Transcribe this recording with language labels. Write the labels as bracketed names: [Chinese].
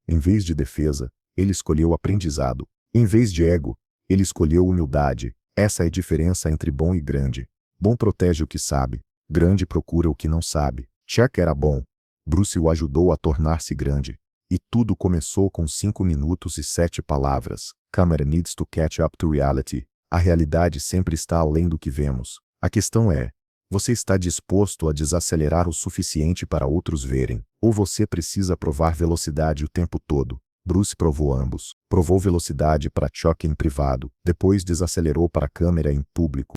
[Portuguese] Em vez de defesa, ele escolheu aprendizado. Em vez de ego, ele escolheu humildade. Essa é a diferença entre bom e grande. Bom protege o que sabe. Grande procura o que não sabe. Chuck era bom. Bruce o ajudou a tornar-se grande. E tudo começou com 5 minutos e 7 palavras. [English] Camera needs to catch up to reality. [Portuguese] A realidade sempre está além do que vemos. A questão é, você está disposto a desacelerar o suficiente para outros verem? Ou você precisa provar velocidade o tempo todo? Bruce provou ambos. Provou velocidade para Chuck em privado, depois desacelerou para a câmera em público.